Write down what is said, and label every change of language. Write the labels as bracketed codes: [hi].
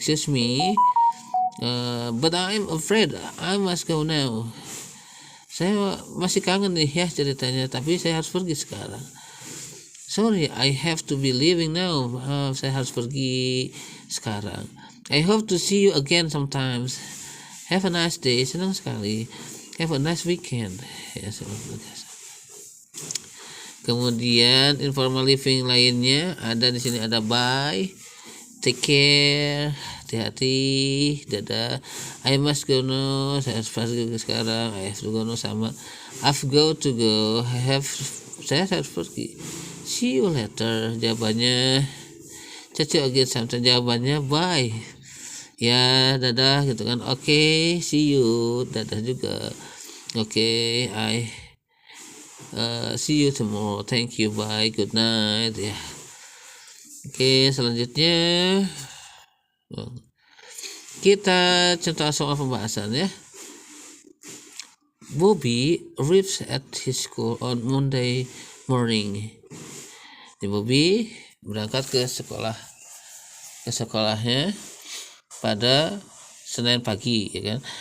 [en] Excuse me, but I'm afraid I must go now. [id] Saya masih kangen nih ya ceritanya, tapi saya harus pergi sekarang. [en] Sorry, I have to be leaving now. [id] Saya harus pergi sekarang. [en] I hope to see you again sometimes. Have a nice day. [id] Senang sekali. [en] Have a nice weekend. [id] Ya, kemudian [en] informal living [id] lainnya ada di sini, ada [en] bye, take care, [id] hati-hati, dadah, [en] I must go now, [id] saya harus pergi sekarang, [en] I have to go now, [id] sama [en] I've got to go, [id] saya harus pergi, [en] see you later, [id] jawabannya [en] catch you again sometime, jawabannya bye, [id] ya dadah gitu kan, oke, [en] see you, [id] dadah juga, oke, [en] I see you tomorrow, thank you, bye, good night [id] ya. Oke, selanjutnya kita contoh soal pembahasan ya. [en] Bobby arrives at his school on Monday morning. [id] Bobby berangkat ke sekolahnya pada Senin pagi, ya kan?